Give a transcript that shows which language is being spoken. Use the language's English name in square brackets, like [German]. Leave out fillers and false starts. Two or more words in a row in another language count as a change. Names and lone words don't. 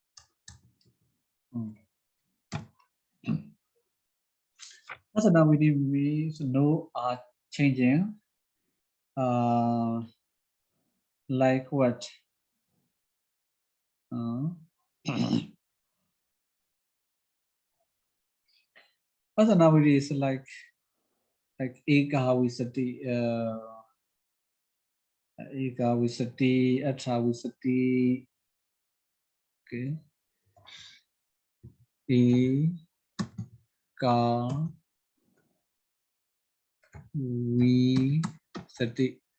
[English] Asandavidi means no R changing. Like what? Asandavidi is like [Sanskrit] एक विंशति, एक विंशति, अत्र विंशति. Okay. एक विंशति.